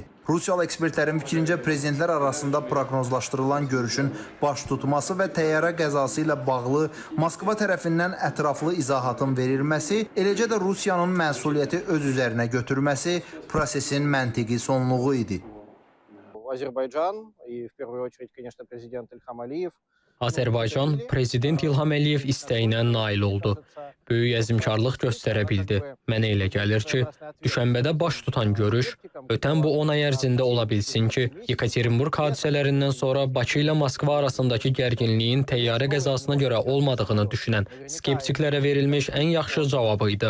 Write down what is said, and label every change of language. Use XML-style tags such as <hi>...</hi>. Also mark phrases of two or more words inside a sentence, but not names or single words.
<az>Rusiyalı ekspertlərin fikrincə prezidentlər arasında proqnozlaşdırılan görüşün baş tutması və təyyarə qəzası ilə bağlı Moskva tərəfindən ətraflı izahatın verilməsi, eləcə də Rusiyanın məsuliyyəti öz üzərinə götürməsi prosesin məntiqi sonluğu idi. Azərbaycan,</az> <ru>в первую очередь, конечно, президент Ильham Əliyev.</ru> <az>Azərbaycan prezident İlham Əliyev istəyinə nail oldu. Böyük əzmkarlıq göstərə bildi. Mənə elə gəlir ki, düşənbədə baş tutan görüş ötən bu 10 ay ərzində ola bilsin ki, Yekaterinburq hadisələrindən sonra Bakı ilə Moskva arasındakı gərginliyin təyyarə qəzasına görə olmadığını düşünən skeptiklərə verilmiş ən yaxşı cavabı idi.</az>